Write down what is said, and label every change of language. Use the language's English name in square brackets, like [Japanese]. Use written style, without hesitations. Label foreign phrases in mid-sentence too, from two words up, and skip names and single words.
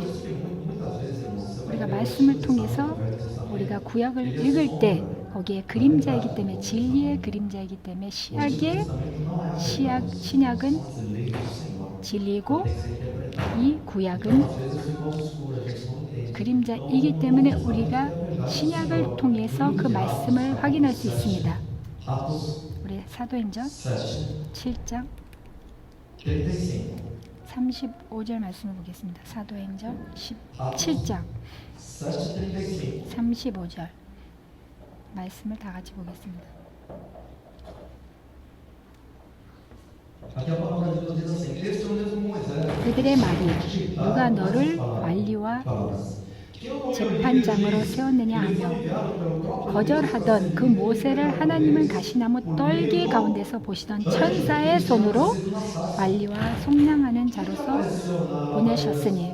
[Korean] 우리가 말씀을 통해서 우리가 구약을 읽을 때 거기에 그림자이기 때문에 진리의 그림자이기 때문에 신약은 진리고 이 구약은 그림자이기 때문에 우리가 신약을 통해서 그 말씀을 확인할 수 있습니다. 우리 사도행전 7장 35. 35절 말씀을 보겠습니다. 사도행전 7장 7:35. 35절 말씀을 다 같이 보겠습니다. [Portuguese] Aqui a palavra de Deus diz assim: Este é o mesmo Moisés. [Korean] 그들의 말이 누가 너를 관리와 재판장으로 세웠느냐 하며 거절하던 그 모세를 하나님은 가시나무 떨기 가운데서 보시던 천사의 손으로 관리와 속량하는 자로서 보내셨으니.